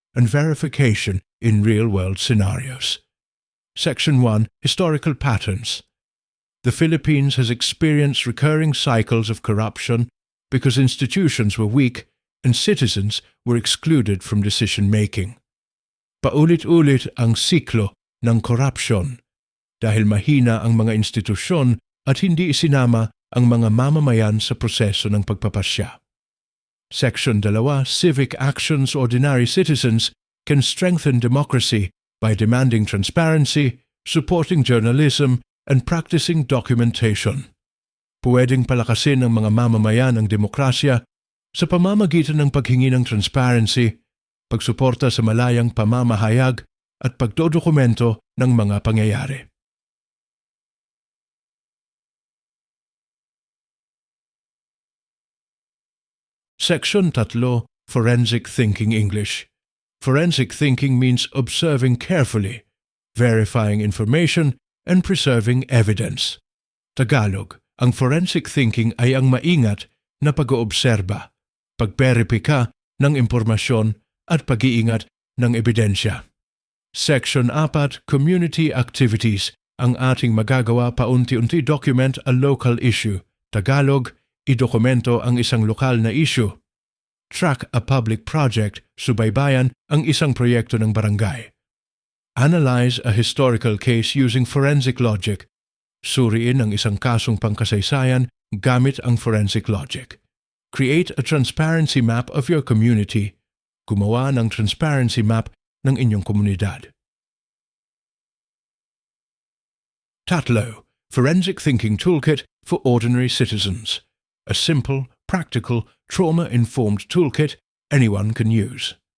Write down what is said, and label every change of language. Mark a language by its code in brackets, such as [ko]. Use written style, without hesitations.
[en] and verification in real-world scenarios. Section 1. Historical patterns. The Philippines has experienced recurring cycles of corruption because institutions were weak and citizens were excluded from decision-making. [tl] Paulit-ulit ang siklo ng korupsyon dahil mahina ang mga institusyon at hindi isinama ang mga mamamayan sa proseso ng pagpapasya. [en] Section 2. Civic actions. Ordinary citizens can strengthen democracy by demanding transparency, supporting journalism, and practicing documentation. [tl] Puwedeng palakasin ng mga mamamayan ang demokrasya sa pamamagitan ng paghingi ng transparency, pagsuporta sa malayang pamamahayag at pagdodokumento ng mga pangyayari. [en] Section 3. Forensic Thinking English. Forensic thinking means observing carefully, verifying information, and preserving evidence. Tagalog. [tl] Ang forensic thinking ay ang maingat na pag-oobserba, pagberipika ng impormasyon at pag-iingat ng ebidensya. [en] Section 4. Community Activities. [tl] Ang ating magagawa paunti-unti [en] document a local issue. Tagalog. [tl] Idokumento ang isang lokal na issue. [en] Track a public project. [tl] Subaybayan ang isang proyekto ng barangay. [en] Analyze a historical case using forensic logic. [tl] Suriin ang isang kasong pangkasaysayan gamit ang forensic logic. [en] Create a transparency map of your community. [tl] Gumawa ng transparency map ng inyong komunidad. [en] 3. Forensic Thinking Toolkit for Ordinary Citizens. A simple, practical, trauma-informed toolkit anyone can use.